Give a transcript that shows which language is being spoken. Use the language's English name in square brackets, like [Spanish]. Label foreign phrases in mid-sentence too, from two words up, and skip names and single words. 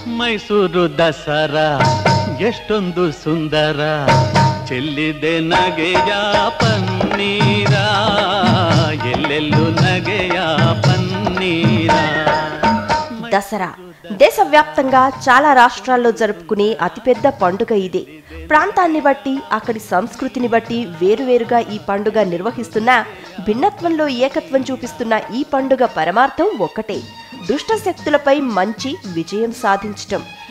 [Kannada] ಮೈಸೂರು ದಸರಾ ಎಷ್ಟೊಂದು ಸುಂದರ ಚೆಲ್ಲಿದೆ ನಗೆಯ ಪನ್ನೀರ ಎಲ್ಲೆಲ್ಲೂ ನಗೆಯ పన్నీర. [Telugu] దసరా దేశవ్యాప్తంగా చాలా రాష్ట్రాల్లో జరుపుకునే అతిపెద్ద పండుగ ఇదే. ప్రాంతాన్ని బట్టి అక్కడి సంస్కృతిని బట్టి వేరువేరుగా ఈ పండుగ నిర్వహిస్తున్నా భిన్నత్వంలో ఏకత్వం చూపిస్తున్న ఈ పండుగ పరమార్థం ఒక్కటే, దుష్ట శక్తులపై మంచి విజయం సాధించటం.